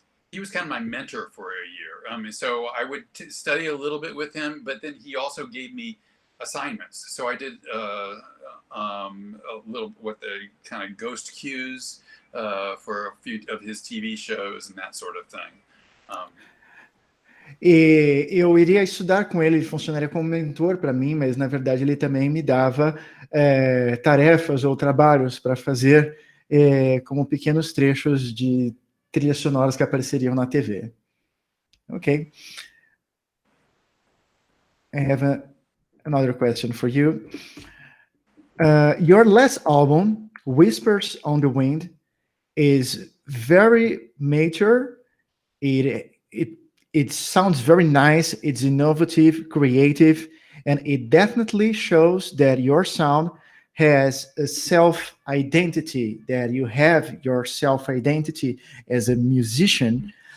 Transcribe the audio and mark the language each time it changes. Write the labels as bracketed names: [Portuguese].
[English] He was kind of my mentor for a year. So I would study a little bit with him, but then he also gave me assignments. So I did a little what the kind of ghost cues for a few of his TV shows and that sort of thing. [Portuguese] E eu iria estudar com ele funcionaria como mentor para mim, mas na verdade ele também me dava tarefas ou trabalhos para fazer como pequenos trechos de trilhas sonoras que apareceriam na TV. [English] Okay. I have another question for you. Your last album Whispers on the Wind is very mature. It sounds very nice. It's innovative, creative, and it definitely shows that your sound has a self-identity, that you have your self-identity as a musician.